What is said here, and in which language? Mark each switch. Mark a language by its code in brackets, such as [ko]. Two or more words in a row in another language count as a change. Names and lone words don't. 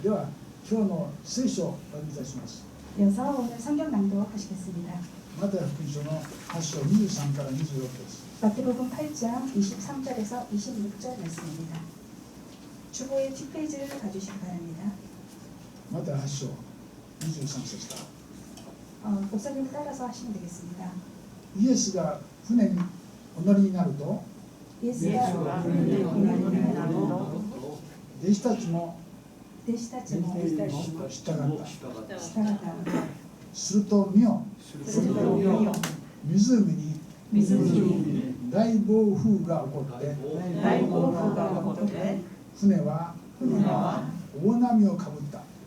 [ja] では今日の聖書をお読みいたします。 [ko] 이어서 오늘 성경 낭독하시겠습니다. [ja] マタイ福音書の8章23から26です。 [ko] 마태복음 8장 23절에서 26절 말씀입니다. 주보의 뒷페이지를 봐주시기 바랍니다. [ja] マタイ8章23節から。 [ko] 목사님을 따라서 하시면 되겠습니다. [ja] イエスが船にお乗りになると [ko] 예수가 [ja] 弟子たちも弟子たちも従った。従った。すると見よ、湖に大暴風が起こって船は大波をかぶった。